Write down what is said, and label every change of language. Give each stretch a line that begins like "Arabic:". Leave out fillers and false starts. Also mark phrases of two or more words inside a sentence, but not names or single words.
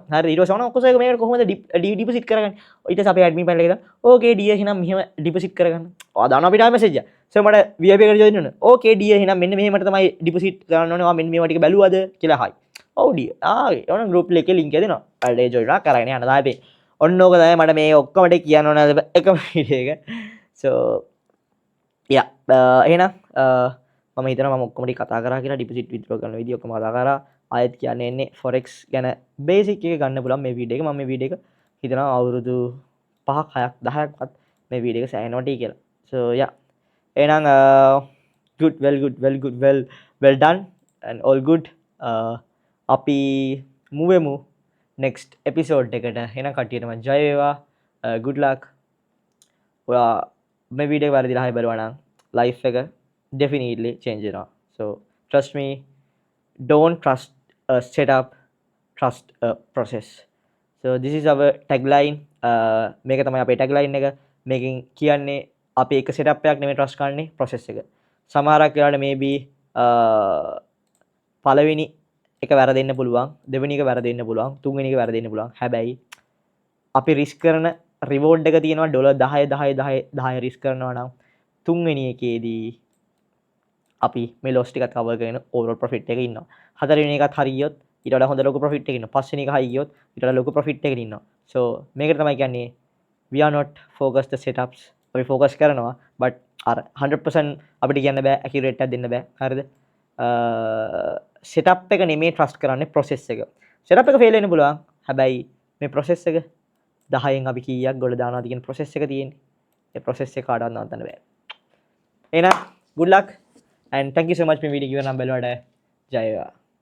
Sinhala: හරි ඊට පස්සේ ඔන්න ඔක්කොම මේකට කොහොමද deposit කරගන්නේ? ඊට පස්සේ අපේ
English: admin panel
Sinhala: එක
English: okay dear
Sinhala: එහෙනම් මෙහෙම deposit කරගන්න. ඔයා දාන අපිට message එක. so මට VIP එකට join වෙන්න.
English: okay dear
Sinhala: එහෙනම් මෙන්න මෙහෙමට තමයි deposit කරන්න ඕනේ. ඔයා මෙන්න මේවා ටික බැලුවද කියලා හයි. ඔව් dear. ඔන්න group එකේ link එක දෙනවා. ඔයාලට join වෙනවා කරගෙන යන්න දාපේ. ඔන්න ඕක තමයි මට මේ ඔක්කොම ටික කියන්න ඕන එකම වීඩියෝ එක.
English: so yeah
Sinhala: එහෙනම් මම හිතනවා මම ඔක්කොම ටික කතා කරා කියලා
English: deposit withdraw
Sinhala: කරන විදිය ඔක්කොම කතා කරා. ආයෙත් කියන්නේ එන්නේ forex ගැන basic එක ගන්න පුළුවන් මේ වීඩියෝ එක. මම මේ වීඩියෝ එක හිතනවා අවුරුදු 5ක් 6ක් 10ක්වත් මේ වීඩියෝ එක සෑහෙනවා ටී කියලා.
English: so yeah එහෙනම් good well done and all good.
Sinhala: අපි මුවෙමු
English: next episode
Sinhala: එකට. එහෙනම් කට්ටියටම ජය වේවා.
English: good luck.
Sinhala: ඔයා මේ වීඩියෝ එක වැරදිලා හරි බලුවා නම් life එක definitely change වෙනවා.
English: so trust me, don't trust a setup, trust a process. so this is our tagline.
Sinhala: මේක තමයි අපේ tagline එක. මේකෙන් කියන්නේ අපි එක setup එකක් නෙමෙයි trust කරන්නේ process එක. සමහරක් වෙලාවට maybe පළවෙනි එක වැරදෙන්න පුළුවන්, දෙවෙනි එක වැරදෙන්න පුළුවන්, තුන්වෙනි එක වැරදෙන්න පුළුවන්. හැබැයි අපි රිස්ක් කරන රිවෝඩ් එක තියෙනවා ඩොලර් 10 රිස්ක් කරනවා නම් තුන්වෙනි එකේදී අපි මේ ලොස් ටිකත් කවර් කරගෙන
English: overall profit
Sinhala: එකක ඉන්නවා. හතරවෙනි එකත් හරි ගියොත් ඊට වඩා හොඳ ලොකු ප්‍රොෆිට් එකක ඉන්නවා. පස්වෙනි එක හයි ගියොත් ඊට වඩා ලොකු ප්‍රොෆිට් එකක ඉන්නවා.
English: so
Sinhala: මේකට තමයි කියන්නේ
English: we are not focused the setups.
Sinhala: අපි focus කරනවා but අර 100% අපිට කියන්න බෑ, accurate එකක් දෙන්න බෑ. හරිද? setup එක නෙමෙයි trust කරන්නේ process එක. setup එක fail වෙන්න පුළුවන්. හැබැයි මේ process එක 10න් අපි කීයක් ගොඩ දානවාද කියන process එක තියෙන්නේ. ඒ process එක කාටවත් නවත්තන්න බෑ. එහෙනම්
English: good luck and thank you so much
Sinhala: මේ වීඩියෝ එක නම් බලවට ජය වේවා.